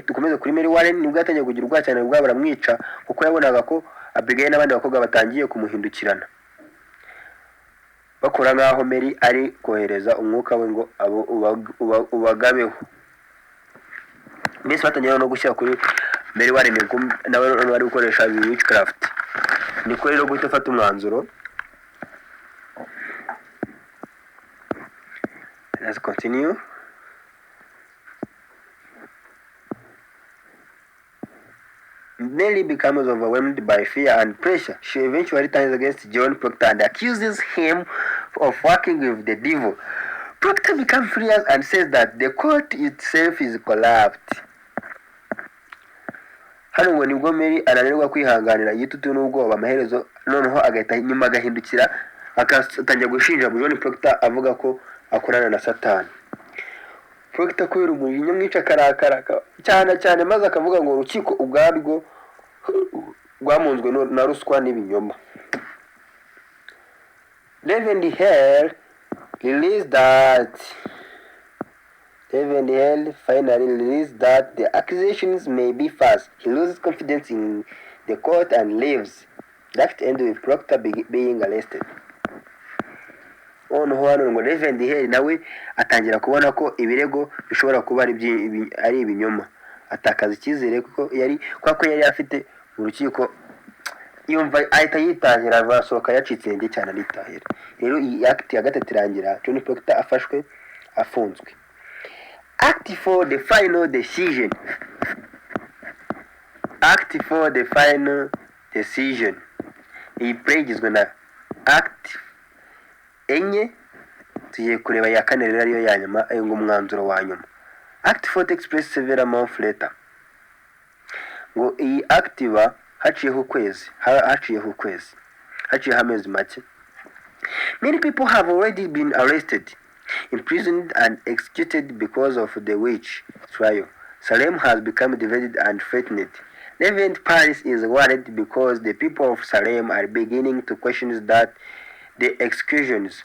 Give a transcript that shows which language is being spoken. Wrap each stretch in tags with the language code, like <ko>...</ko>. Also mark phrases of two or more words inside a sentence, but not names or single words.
<rw>Dukomeze kuri Mary Warren. Nibwo yatangiye kugira ubwoba cyane, ubwo baramwica kuko yabonaga ko Abigail n'abandi bakobwa batangiye kumuhindukirana, bakora nkaho Mary ari kohereza umwuka we ngo ubagabeho. Mbese batangiye no gushyira kuri Mary Warren nawe bari gukoresha witchcraft. Niko rero guhita afata umwanzuro.</rw> <en>Let's continue. Mary becomes overwhelmed by fear and pressure. She eventually turns against John Proctor and accuses him of working with the devil. Proctor becomes furious and says that the court itself is corrupt.</en> <rw>Hano ngo nibwo Mary ananirwa kwihanganira igitutu n'ubwoba, amaherezo noneho agahindukira akatangira gushinja John Proctor avuga ko akorana na Satani. Proctor kubera umujinya mwinshi akarakara cyane maze akavuga ngo urukiko ubwarwo rwamunzwe na ruswa n'ibinyoma.</rw> <en>Reverend Hale finally released that the accusations may be false. He loses confidence in the court and leaves. That ends with Proctor being arrested.</en> <rw>Hano ngo Reverend Hale nawe atangira kubona ko ibirego bishobora kuba ari ibinyoma. Atakaza icyizere kuko yari afite urukiko, yumva ahita yitahira, asohoka yacitse intege cyane aritahira. Rero iyi act ya gatatu irangira John Proctor afashwe afunzwe.</rw> <en>Act for the final decision.</en> <rw>Iyi play igizwe na act enye. Tugiye kureba ya kane rero ariyo ya nyuma, ngo umwanzuro wa nyuma.</rw> <en>Act 4 takes place several months later.</en> <rw>Ngo iyi act iba haciyeho amezi make.</rw> <en>Many people have already been arrested, imprisoned and executed because of the witch trial. Salem has become divided and threatened. Reverend Paris is worried because the people of Salem are beginning to question that the executions.</en>